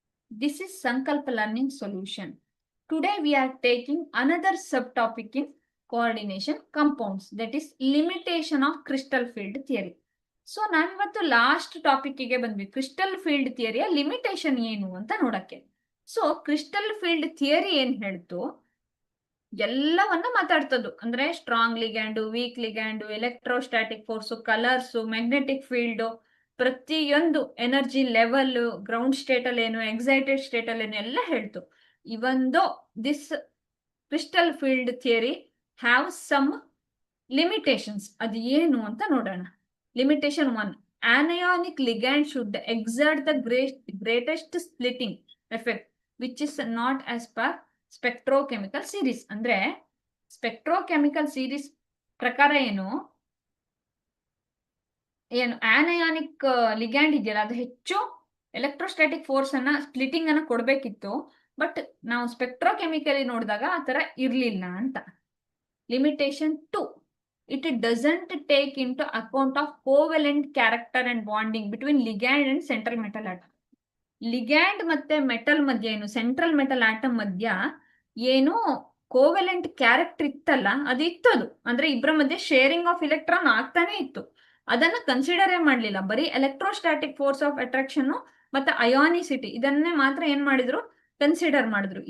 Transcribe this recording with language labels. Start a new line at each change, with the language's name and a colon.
English: This is Sankalp Learning Solution. Today, we are taking another subtopic in coordination compounds, that is limitation of crystal field theory.
Kannada: So ನಾವಿವತ್ತು last ಟಾಪಿಕ್ಗೆ ಬಂದ್ವಿ. Crystal field ಥಿಯರಿಯ limitation ಏನು ಅಂತ ನೋಡಕ್ಕೆ. So crystal field theory ಏನ್ ಹೇಳ್ತು, ಎಲ್ಲವನ್ನ ಮಾತಾಡ್ತದ್ದು. ಅಂದ್ರೆ strong ಲಿಗ್ಯಾಂಡು, weak ಲಿಗ್ಯಾಂಡು, electrostatic force, colours, magnetic field, ಪ್ರತಿಯೊಂದು ಎನರ್ಜಿ ಲೆವೆಲ್, ಗ್ರೌಂಡ್ ಸ್ಟೇಟ್ ಅಲ್ಲಿ ಏನು, ಎಕ್ಸೈಟೆಡ್ ಸ್ಟೇಟ್ ಅಲ್ಲಿ ಏನು ಎಲ್ಲ ಹೇಳ್ತು.
English: Even this crystal field theory have some limitations.
Kannada: ಅದು ಏನು ಅಂತ ನೋಡೋಣ.
English: Limitation 1, anionic ligand should exert the greatest splitting effect which is not as per spectrochemical series.
Kannada: ಅಂದ್ರೆ ಸ್ಪೆಕ್ಟ್ರೋಕೆಮಿಕಲ್ ಸೀರೀಸ್ ಪ್ರಕಾರ ಏನು ಆನಯಾನಿಕ್ ಲಿಗ್ಯಾಂಡ್ ಇದೆಯಲ್ಲ, ಅದು ಹೆಚ್ಚು ಎಲೆಕ್ಟ್ರೋಸ್ಟಾಟಿಕ್ ಫೋರ್ಸ್ ಅನ್ನ, ಸ್ಪ್ಲಿಟಿಂಗ್ ಅನ್ನ ಕೊಡ್ಬೇಕಿತ್ತು. ಬಟ್ ನಾವು ಸ್ಪೆಕ್ಟ್ರೋಕೆಮಿಕಲಿ ನೋಡಿದಾಗ ಆ ತರ ಇರ್ಲಿಲ್ಲ ಅಂತ.
English: Limitation 2, it doesn't take into account of covalent character and bonding between ligand and central metal atom.
Kannada: Ligand ಮತ್ತೆ ಮೆಟಲ್ ಮಧ್ಯ ಏನು, ಸೆಂಟ್ರಲ್ ಮೆಟಲ್ ಆಟಮ್ ಮಧ್ಯ ಏನು ಕೋವೆಲೆಂಟ್ ಕ್ಯಾರೆಕ್ಟರ್ ಇತ್ತಲ್ಲ, ಅದು ಇತ್ತದು. ಅಂದ್ರೆ ಇಬ್ಬರ ಮಧ್ಯೆ ಶೇರಿಂಗ್ ಆಫ್ ಇಲೆಕ್ಟ್ರಾನ್ ಆಗ್ತಾನೆ ಇತ್ತು. ಅದನ್ನ ಕನ್ಸಿಡರೇ ಮಾಡ್ಲಿಲ್ಲ. ಬರೀ ಎಲೆಕ್ಟ್ರೋಸ್ಟಾಟಿಕ್ ಫೋರ್ಸ್ ಆಫ್ ಅಟ್ರಾಕ್ಷನ್ ಮತ್ತೆ ಅಯಾನಿಸಿಟಿ ಇದನ್ನೇ ಮಾತ್ರ ಏನ್ ಮಾಡಿದ್ರು, ಕನ್ಸಿಡರ್ ಮಾಡಿದ್ರು.